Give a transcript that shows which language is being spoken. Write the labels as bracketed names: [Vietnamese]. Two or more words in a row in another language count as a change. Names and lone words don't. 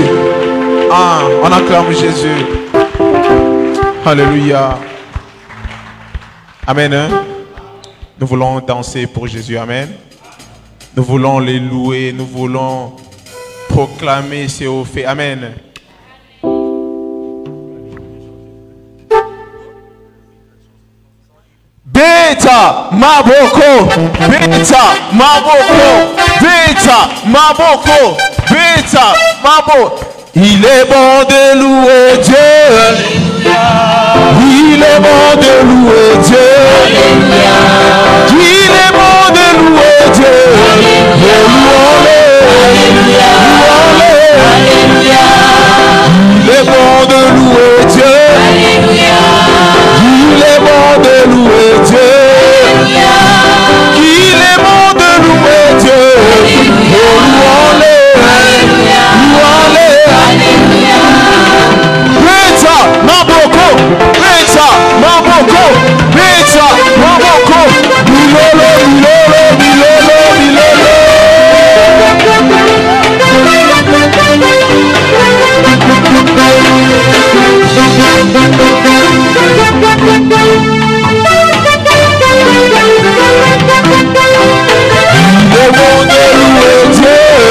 [French] Ah, on acclame Jésus. Alléluia. Amen. Hein? Nous voulons danser pour Jésus. Amen. Nous voulons les louer. Nous voulons proclamer ses hauts faits. Amen. [Lingala] Beta Maboko, Beta Maboko, Beta Maboko, Beta Maboko. [French] Il est bon de louer Dieu. Il est bon de louer Dieu. Il est bon de louer Dieu. Louons-le. Il est bon de louer Dieu. Il est bon de louer Dieu. Il est bon de louer Dieu. Louons-le. Louons-le. [Lingala] Beta Maboko, Beta Maboko, Beta Maboko, Bilolo, Bilolo, Bilolo, Bilolo. [French] Il est bon de louer Dieu.